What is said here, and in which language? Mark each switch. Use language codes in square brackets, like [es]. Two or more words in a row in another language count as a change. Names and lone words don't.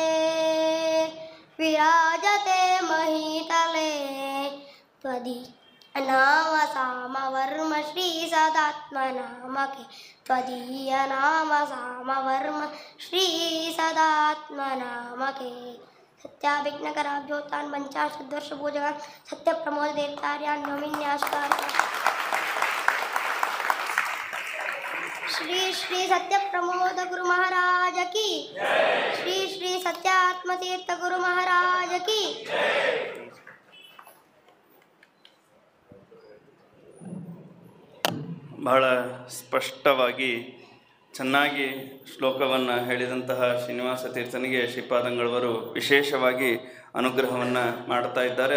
[sa] ವಿರಾಜತೆ ಮಹೀತಲೆ ತ್ವದೀಯ ನಾಮ ಸಾಮವರ್ಮ ಶ್ರೀ ಸದಾತ್ಮನಾಮಕೆ ತ್ವದೀಯ ನಾಮ ಸಾಮವರ್ಮ ಶ್ರೀ ಸದಾತ್ಮನಾಮಕೆ ಸತ್ಯಾಭಿಜ್ಞಕರಾಭ್ಯೋತ್ತಾನ್ ಪಂಚಾಶದ್ವರ್ಷ ಪೂಜಕ ಸತ್ಯ ಪ್ರಮೋದ ದೇವತಾರ್ಯಾನ್ ನವೀನ್ಯಾಸ್ಕಾರ ಶ್ರೀ ಶ್ರೀ ಸತ್ಯ ಪ್ರಮೋದ ಗುರು ಮಹಾರಾಜ ಕಿ ಶ್ರೀ ಶ್ರೀ ಸತ್ಯಾತ್ಮತೀರ್ಥ ಗುರು ಮಹಾರಾಜ ಕಿ [kn] ಬಹಳ ಸ್ಪಷ್ಟವಾಗಿ ಚೆನ್ನಾಗಿ ಶ್ಲೋಕವನ್ನು ಹೇಳಿದಂತಹ ಶ್ರೀನಿವಾಸ ತೀರ್ಥನಿಗೆ ಶ್ರೀಪಾದಂಗಳವರು ವಿಶೇಷವಾಗಿ ಅನುಗ್ರಹವನ್ನು ಮಾಡ್ತಾ ಇದ್ದಾರೆ.